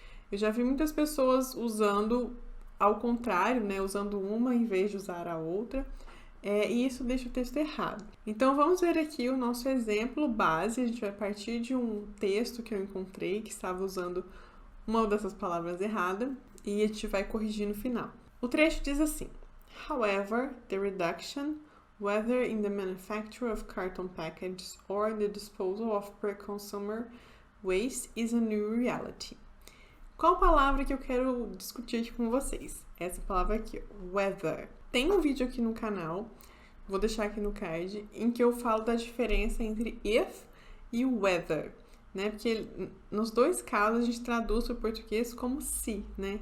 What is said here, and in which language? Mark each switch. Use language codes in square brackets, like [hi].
[pt] Eu já vi muitas pessoas usando ao contrário, né, usando uma em vez de usar a outra, e isso deixa o texto errado. Então vamos ver aqui o nosso exemplo base. A gente vai partir de um texto que eu encontrei que estava usando uma dessas palavras errada e a gente vai corrigir no final. O trecho diz assim: [en] However, the reduction, whether in the manufacture of carton packages or the disposal of pre-consumer waste, is a new reality. [pt] Qual palavra que eu quero discutir aqui com vocês? Essa palavra aqui, whether. Tem um vídeo aqui no canal, vou deixar aqui no card, em que eu falo da diferença entre if e whether, né? Porque nos dois casos a gente traduz para o português como se, né?